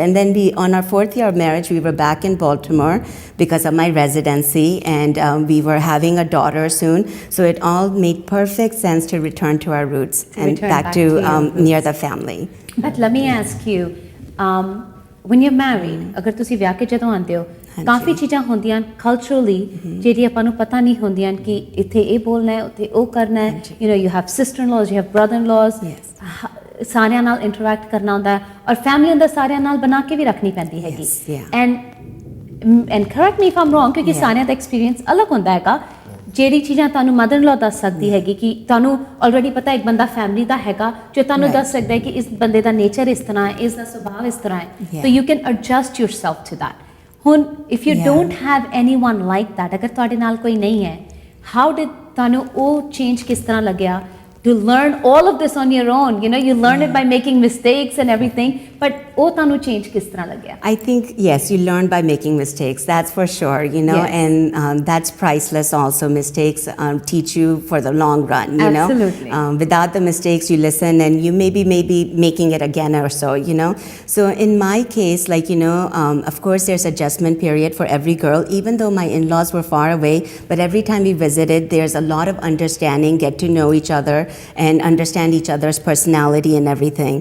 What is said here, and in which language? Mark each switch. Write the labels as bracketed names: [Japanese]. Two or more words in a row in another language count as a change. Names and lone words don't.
[English] And then on our 4th year of marriage, we were back in Baltimore because of my residency, and we were having a daughter soon. So it all made perfect sense to return to our roots and back to near the family. But let me ask you, when you're married, [Punjabi] agar ਤੁਸੀਂ ਵਿਆਹ ਕੇ ਜਦੋਂ ਆਉਂਦੇ ਹੋ ਕਾਫੀ ਚੀਜ਼ਾਂ ਹੁੰਦੀਆਂ culturally ਜਿਹੜੀ ਆਪਾਂ ਨੂੰ ਪਤਾ ਨਹੀਂ ਹੁੰਦੀਆਂ ਕਿ ਇੱਥੇ ਇਹ ਬੋਲਣਾ ਹੈ ਉੱਥੇ ਉਹ ਕਰਨਾ ਹੈ, [English] you know, you have sister-in-laws, you have brother-in-laws, [Punjabi] ਸਾਰਿਆਂ ਨਾਲ ਇੰਟਰੈਕਟ ਕਰਨਾ ਹੁੰਦਾ ਹੈ ਔਰ ਫੈਮਿਲੀ ਅੰਦਰ ਸਾਰਿਆਂ ਨਾਲ ਬਣਾ ਕੇ ਵੀ ਰੱਖਣੀ ਪੈਂਦੀ ਹੈਗੀ [English] and correct me if I'm wrong [Punjabi] ਕਿਉਂਕਿ ਸਾਰਿਆਂ ਦਾ ਐਕਸਪੀਰੀਅੰਸ ਅਲੱਗ ਹੁੰਦਾ ਹੈਗਾ ਜਿਹੜੀ ਚੀਜ਼ਾਂ ਤੁਹਾਨੂੰ ਮਦਰ-in-law ਦੱਸ ਸਕਦੀ ਹੈਗੀ ਕਿ ਤੁਹਾਨੂੰ ਆਲਰੇਡੀ ਪਤਾ ਇੱਕ ਬੰਦਾ ਫੈਮਿਲੀ ਦਾ ਹੈਗਾ ਜੋ ਤੁਹਾਨੂੰ ਦੱਸ ਸਕਦਾ ਹੈ ਕਿ ਇਸ ਬੰਦੇ ਦਾ ਨੇਚਰ ਇਸ ਤਰ੍ਹਾਂ ਹੈ, ਇਸ ਦਾ ਸੁਭਾਅ ਇਸ ਤਰ੍ਹਾਂ ਹੈ, [English] so you can adjust yourself to that. ਹੁਣ if you don't have anyone like that, [Punjabi] ਅਗਰ ਤੁਹਾਡੇ ਨਾਲ ਕੋਈ ਨਹੀਂ ਹੈ, [English] how did [Punjabi] ਤੁਹਾਨੂੰ ਉਹ [English] change [Punjabi] ਕਿਸ ਤਰ੍ਹਾਂ ਲੱਗਿਆ [English] to learn all of this on your own? You know, you learn it by making mistakes and everything, but [Punjabi] ਉਹ ਤੁਹਾਨੂੰ change ਕਿਸ ਤਰ੍ਹਾਂ ਲੱਗਿਆ? [English] I think, yes, you learn by making mistakes, that's for sure, you know, and that's priceless also. Mistakes teach you for the long run, you know. Without the mistakes, you listen and you maybe making it again or so, you know. So in my case, like, you know, of course there's adjustment period for every girl, even though my in-laws were far away, but every time we visited, there's a lot of understanding, get to know each other and understand each other's personality and everything.